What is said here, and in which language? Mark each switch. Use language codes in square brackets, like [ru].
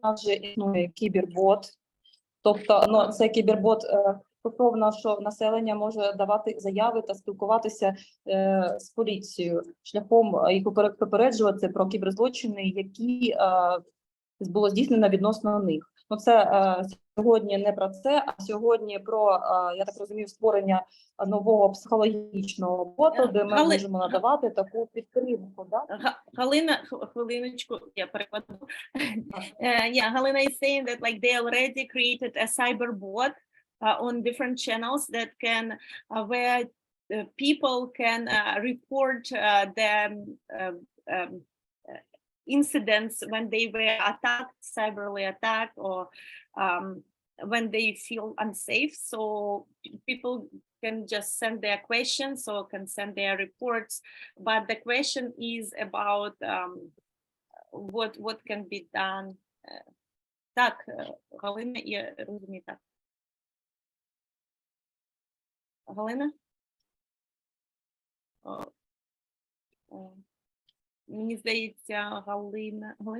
[uk] У нас вже існує кібербот. Тобто, це кібербот стосовно, що населення може давати заяви та спілкуватися з поліцією шляхом їх попереджувати про кіберзлочини, які було здійснено відносно них. Це сьогодні не про це, а сьогодні про, я так розумію, створення нового психологічного боту, де ми можемо надавати таку підтримку. Да? Галина, хвилиночку, я перекладу. [en] Yeah, Галина is saying that like they already created a cyber bot on different channels that can, where people can report the incidents when they were attacked, cyberly attacked, or when they feel unsafe. So people can just send their questions or can send their reports. But the question is about what can be done. [uk] Так, Галина, я розумію так. Галина? Мені здається, Галина.